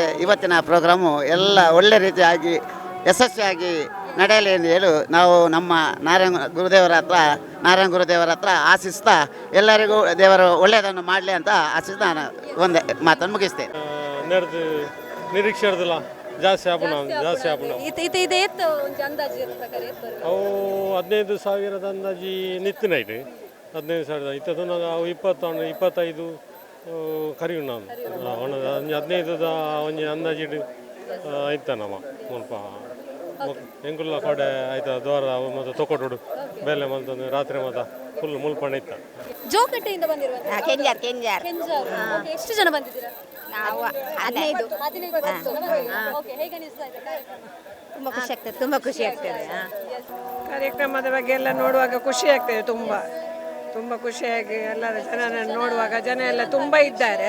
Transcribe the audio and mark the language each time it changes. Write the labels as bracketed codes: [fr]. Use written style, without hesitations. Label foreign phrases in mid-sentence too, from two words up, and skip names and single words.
[kn] ಇವತ್ತಿನ ಪ್ರೋಗ್ರಾಮು ಎಲ್ಲ ಒಳ್ಳೆ ರೀತಿಯಾಗಿ ಯಶಸ್ವಿಯಾಗಿ ನಡೆಯಲಿ ಎಂದು ಹೇಳಿ ನಾವು ನಮ್ಮ ನಾರಾಯಣ ಗುರುದೇವರ ಹತ್ರ ಆಶಿಸ್ತಾ ಎಲ್ಲರಿಗೂ ದೇವರು ಒಳ್ಳೆಯದನ್ನು ಮಾಡಲಿ ಅಂತ ಆಶಿಸ್ತಾ ನಾನು ಒಂದೇ ಮಾತನ್ನು ಮುಗಿಸ್ತೇನೆ. [tcy] ನಿರೀಕ್ಷೆ ಜಾಸ್ತಿ ಆಪುಣ ಅವು 15,000 ಅಂದಾಜಿ ನಿತ್ತಿನೈಟ್ 15,000 ಇತ್ತದು ನಾವು 25 ಕರಿವು ನಾನು 15 ಒಂಜಿ ಅಂದಾಜಿಡು ಐತ ನಮ್ಮ ಮುಲ್ಪ ಎಂಗುಲ್ಲ ಕಡೆ ಆಯ್ತಾ ದ್ವಾರ ಮತ್ತು ತೊಕೊಟುಡು ಬೇಲೆ ಮಲ್ತಂದು ರಾತ್ರಿ ಮತ ಫುಲ್ ಮುಲ್ಪಣ ಇತ್ತ. [kn] ಜೋಕಟ್ಟೆಯಿಂದ ಬಂದಿರುವ ಕೆಂಜಾರ್ ಎಷ್ಟು ಜನ ಬಂದಿದ್ದೀರಾ? ನಾವು 15. ಹೇಗೆ ಅನಿಸ್ತಾ ಇದೆ ಕಾರ್ಯಕ್ರಮ? ತುಂಬ ಖುಷಿ ಆಗ್ತದೆ. ಕಾರ್ಯಕ್ರಮದ ಬಗ್ಗೆ ಎಲ್ಲ ನೋಡುವಾಗ ಖುಷಿ ಆಗ್ತದೆ. ತುಂಬ ಖುಷಿಯಾಗಿ ಎಲ್ಲರ ಜನರನ್ನು ನೋಡುವಾಗ ಜನ ಎಲ್ಲ ತುಂಬ ಇದ್ದಾರೆ.